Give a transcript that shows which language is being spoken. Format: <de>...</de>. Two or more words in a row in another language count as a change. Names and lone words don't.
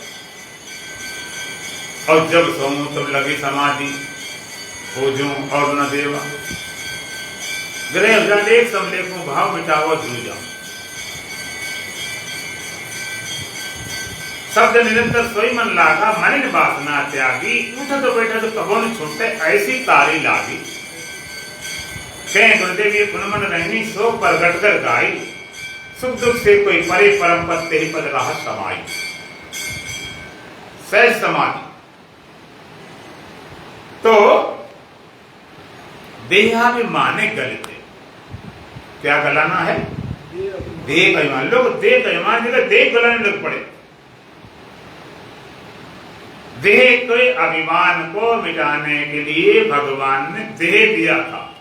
<hi>और जब सोऊं तब लगी समाधि, पूजूं और न देवा। ग्रह एक समलेखूं, भाव मिटावो जूझा। शब्द निरंतर सोई मन लागा, मन वासना त्यागी। उठत बैठत कबो न छूटे, ऐसी तारी लागी। कह गुरुदेव ये पुनमन रहनी, सो प्रगट कर गाई। सुख दुख से कोई परे परम पद ते ही पद राहत समाई, सहज समाधि। तो</hi> <sa>देहाभिमाने गलते,</sa> <hi>क्या गलाना है? देह अभिमान। लोग देह अभिमान जगह देह गलाने लग पड़े। देह के अभिमान को मिटाने के लिए भगवान ने देह दिया था।</hi>